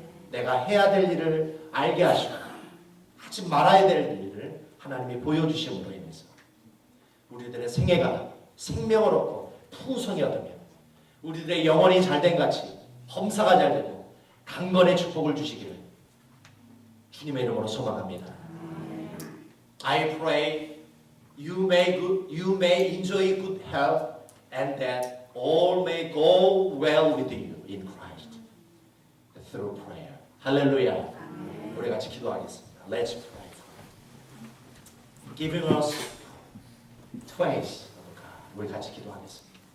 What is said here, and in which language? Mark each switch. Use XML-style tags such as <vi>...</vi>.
<ko>내가 해야 될 일을 알게 하시고 하지 말아야 될 일을 하나님이 보여주심으로 인해서 우리들의 생애가 생명을 얻고 풍성히 얻으며 우리들의 영혼이 잘된 같이 범사가 잘되고 강건의 축복을 주시기를 주님의 이름으로 소망합니다.</ko> <en>I pray you may enjoy good health and that all may go well with you in Christ through prayer.</en> <ko>할렐루야. 우리 같이 기도하겠습니다.</ko> <en>Let's pray. Giving us twice.</en> <ko>우리 같이 기도하겠습니다.</ko>